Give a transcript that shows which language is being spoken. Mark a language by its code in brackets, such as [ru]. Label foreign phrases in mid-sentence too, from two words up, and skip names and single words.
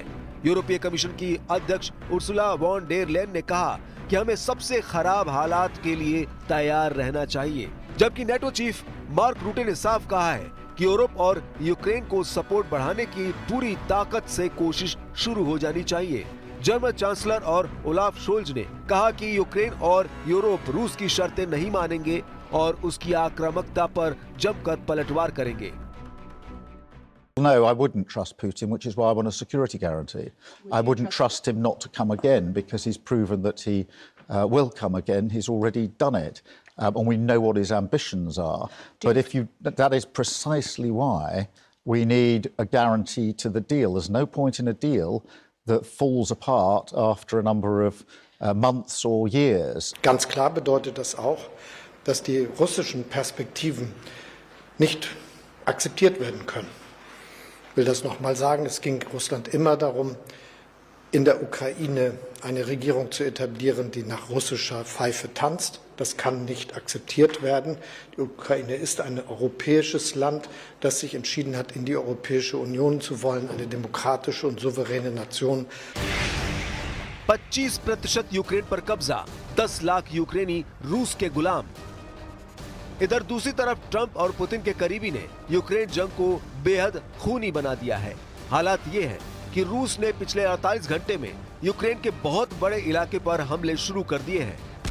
[hi] यूरोपीय कमीशन की अध्यक्ष उर्सुला वॉन डेर लेयन ने कहा कि हमें सबसे खराब हालात के लिए तैयार रहना चाहिए, जबकि नेटो चीफ मार्क रूटे ने साफ कहा है कि यूरोप और यूक्रेन को सपोर्ट बढ़ाने की पूरी ताकत से कोशिश शुरू हो जानी चाहिए। जर्मन चांसलर और ओलाफ शोल्ज ने कहा कि यूक्रेन और यूरोप रूस की शर्तें नहीं मानेंगे और उसकी आक्रामकता पर जमकर पलटवार करेंगे। [en] No, I wouldn't trust Putin, which is why I want a security guarantee. I wouldn't trust him not to come again because he's proven that he will come again. He's already done it. And we know what his ambitions are. That is precisely why we need a guarantee to the deal. There's no point in a deal that falls apart after a number of months or years. [de] Ganz klar bedeutet das auch, dass die russischen Perspektiven nicht akzeptiert werden können. Ich will das noch mal sagen, es ging Russland immer darum, in der Ukraine eine Regierung zu etablieren, die nach russischer Pfeife tanzt. Das kann nicht akzeptiert werden. Die Ukraine ist ein europäisches Land, das sich entschieden hat, in die Europäische Union zu wollen, eine demokratische und souveräne Nation. [hi] 25% यूक्रेन पर कब्जा, 10 लाख यूक्रेनी रूस के गुलाम। इधर दूसरी तरफ ट्रंप और पुतिन के करीबी ने यूक्रेन जंग को बेहद खूनी बना दिया है। हालात ये है कि रूस ने पिछले 48 घंटे में यूक्रेन के बहुत बड़े इलाके पर हमले शुरू कर दिए हैं।